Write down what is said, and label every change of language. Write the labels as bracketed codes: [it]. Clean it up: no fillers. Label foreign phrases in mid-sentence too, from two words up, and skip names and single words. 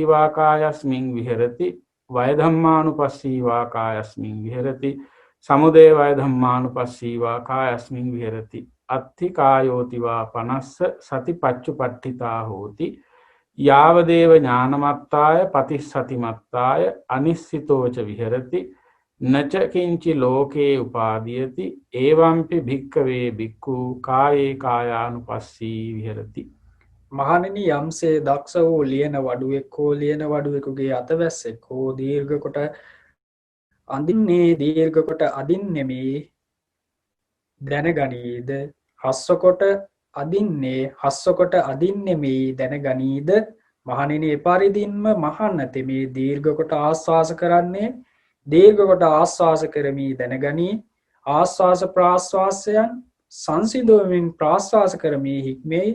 [pi] වා කායස්මින් විහෙරති වය ධම්මානුපස්සී වා කායස්මින් විහෙරති සමුදය වය ධම්මානුපස්සී වා කායස්මින් විහෙරති අත්ථි කායෝතිවා පනස්ස සති පච්චුපට්ඨිතා හෝති යාවදේව ඥානමත්තාය පතිස්සතිමත්තාය අනිස්සිතෝච විහෙරති නච කිංචි ලෝකේ උපාදීයති ඒවම්පි භික්ඛවේ භික්ඛු කායේ කායානුපස්සී විහෙරති. [si] මහණෙනි යම්සේ දක්ෂ වූ ලියන වඩුවෙක් හෝ ලියන වඩුවෙකුගේ අතවැස්සෙක් හෝ දීර්ඝ කොට අඳින්නේ දීර්ඝ කොට අදින්නෙමි දැනගනීද හස්ව කොට අදින්නේ හස්ව කොට අදින්නෙමි දැනගනීද මහණෙනි එපරිදින්ම මහන්නතෙ මේ දීර්ඝ කොට ආස්වාස කරන්නේ දීර්ඝ කොට ආස්වාස කරමි දැනගනී ආස්වාස ප්‍රාස්වාසයන් සංසිඳුවමින් ප්‍රාස්වාස කරමි හික්මේ.